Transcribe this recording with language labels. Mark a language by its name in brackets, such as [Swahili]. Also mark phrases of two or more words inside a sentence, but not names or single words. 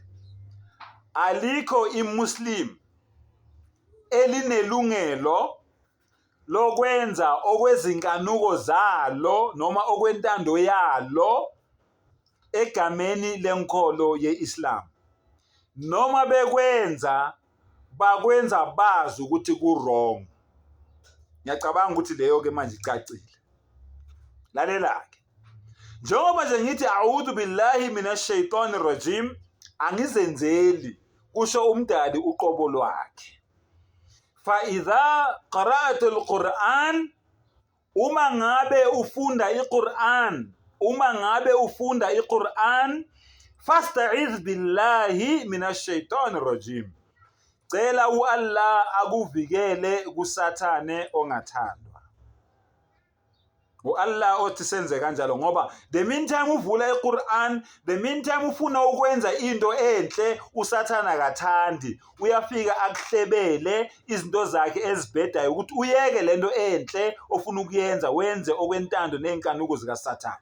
[Zulu] Alikho iMuslim elinelungelo lokwenza okwezinkanuko zalo noma okwentando yalo egameni lenkolo yeIslam. Noma bekwenza bakwenza bazi ukuthi ku-wrong. Ngiyacabanga ukuthi leyo ke manje icacile. Lalela-ke. Njengoba nje ngithi [Arabic] أعوذ بالله من الشيطان الرجيم, [Zulu] angizenzeli kusho umdali uqobo lwakhe. [Arabic] فإذا قرأت القرآن, [Zulu] uma ngabe ufunda iQur'an, [Arabic] فاستعذ بالله من الشيطان الرجيم. [Zulu] Cela Allah akuvikele kusathane ongathandwa. Allah othi senze kanjalo ngoba [English] the meantime [Zulu] uvula iQur'an, [English] the meantime [Zulu] ufuna ukwenza into enhle usathana kathandi, uyafika akuhlebele izinto zakhe ezibhedayo ukuthi uyeke lento enhle ofuna ukuyenza wenze okwentando nenkanuko zikaSathane.